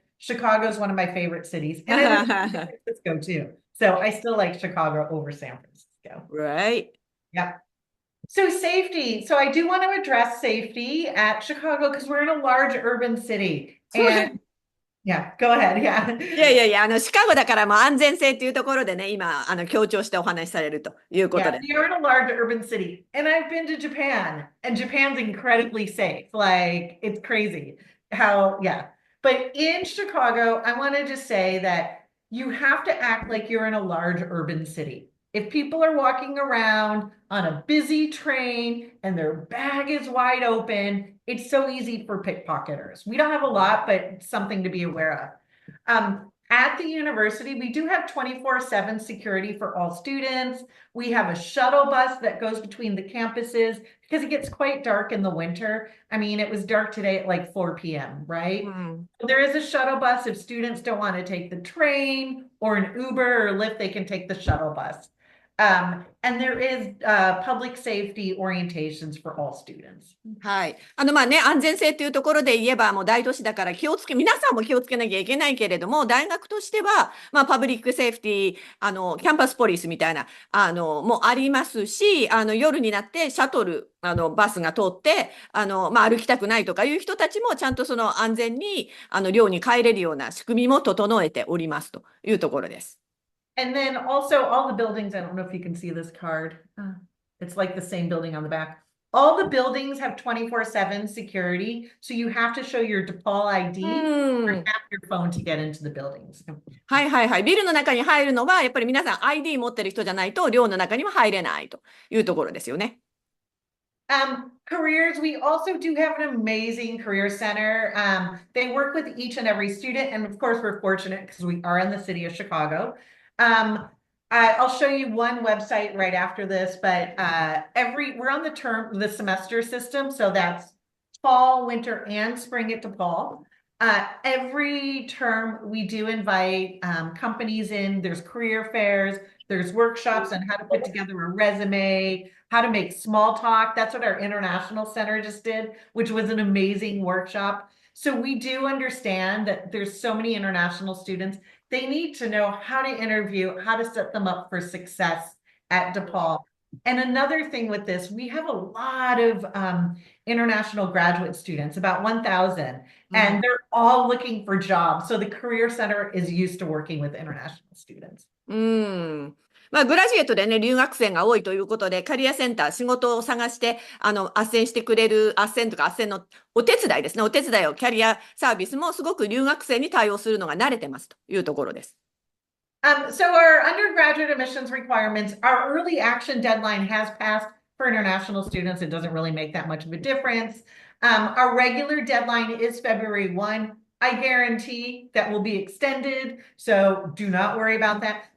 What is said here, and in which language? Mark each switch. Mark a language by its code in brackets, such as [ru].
[en] Chicago is one of my favorite cities. And I lived in San Francisco too. So I still like Chicago over San Francisco. Right. Yep. So safety. So I do want to address safety at Chicago because we're in a large urban city. And yeah, go ahead. Yeah. [ja] いや、シカゴだからもう安全性っていうところでね、今、強調してお話しされるということで。 [en] Yeah, we are in a large urban city. And I've been to Japan, and Japan's incredibly safe. Like, it's crazy how, But in Chicago, I want to just say that you have to act like you're in a large urban city. If people are walking around on a busy train and their bag is wide open, it's so easy for pickpocketers. We don't have a lot, but it's something to be aware of. At the university, we do have 24/7 security for all students. We have a shuttle bus that goes between the campuses because it gets quite dark in the winter. I mean, it was dark today at like 4 p.m., right? There is a shuttle bus. If students don't want to take the train or an Uber or Lyft, they can take the shuttle bus. And there is public safety orientations for all students. [ja] はい。安全性というところで言えば、もう大都市だから皆さんも気をつけなきゃいけないけれども、大学としては、パブリックセーフティー、キャンパスポリスみたいな、もありますし、夜になってシャトル、バスが通って、歩きたくないとかいう人たちも、ちゃんとその安全に、寮に帰れるような仕組みも整えておりますというところです。 [en] And then also all the buildings, I don't know if you can see this card. It's like the same building on the back. All the buildings have 24/7 security. So you have to show your DePaul ID or tap your phone to get into the buildings. [ja] はい。ビルの中に入るのは、やっぱり皆さん ID 持ってる人じゃないと、寮の中には入れないというところですよね。 [en] Careers, we also do have an amazing career center. They work with each and every student. And of course, we're fortunate because we are in the city of Chicago. I'll show you one website right after this, but we're on the semester system, so that's fall, winter, and spring at DePaul. Every term we do invite companies in. There's career fairs, There's workshops on how to put together a resume, how to make small talk. That's what our International Center just did, which was an amazing workshop. So we do understand that there's so many international students. They need to know how to interview, how to set them up for success at DePaul. And another thing with this, we have a lot of international graduate students, about 1,000, and they're all looking for jobs. So the Career Center is used to working with international students. [ja] まあ、グラジュエートでね、留学生が多いということで、キャリアセンター、仕事を探して、斡旋してくれる、斡旋のお手伝いですね、お手伝いを、キャリアサービスもすごく留学生に対応するのが慣れてますというところです。 [en] So our undergraduate admissions requirements, our early action deadline has passed for international students. It doesn't really make that much of a difference. Our regular deadline is February 1. I guarantee that will be extended, so do not worry about that.